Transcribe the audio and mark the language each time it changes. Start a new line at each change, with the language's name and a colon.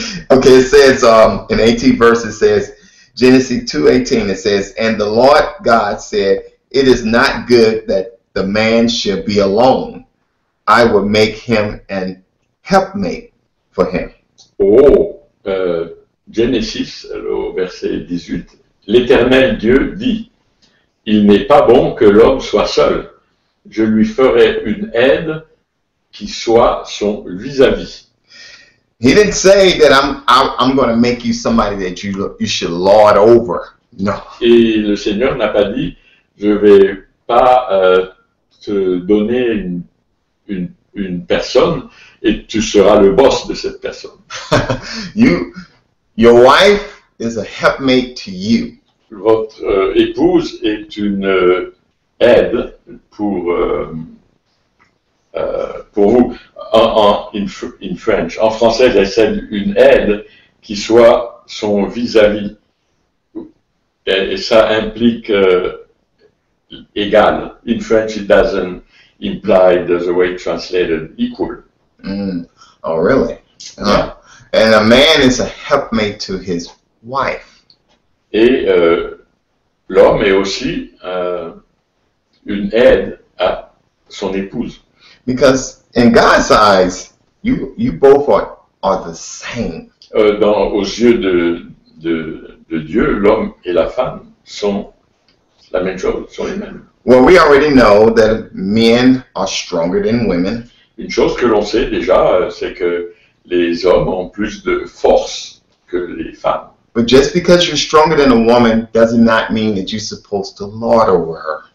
English: Okay, it says in 18 verses, it says, Genesis 2:18, it says, and the Lord God said, it is not good that the man should be alone. I will make him an helpmate for him.
French: Oh, Genesis, au verset 18, l'Éternel Dieu dit, il n'est pas bon que l'homme soit seul. Je lui ferai une aide qui soit son vis-à-vis.
English: He didn't say that I'm going to make you somebody that you should lord over. No.
French: Et le Seigneur n'a pas dit, je vais pas te donner une personne et tu seras le boss de cette personne.
English: Your wife is a helpmate to you.
French: Votre épouse est une aide pour vous.
English: In French.
French: En français, c'est une aide qui soit son vis-à-vis. Et ça implique égal.
English: In French, it doesn't imply the way translated equal. Oh, really? Yeah. And a man is a helpmate to his wife.
French: Et l'homme est aussi une aide à son épouse.
English: Because in God's eyes, you both are the same.
French: Aux yeux de Dieu, l'homme et la femme sont la même chose, sont les mêmes.
English: Well, we already know that men are stronger than women.
French: Une chose que l'on sait déjà, c'est que les hommes ont plus de force que les femmes.
English: But just because you're stronger than a woman does not mean that you're supposed to lord over her.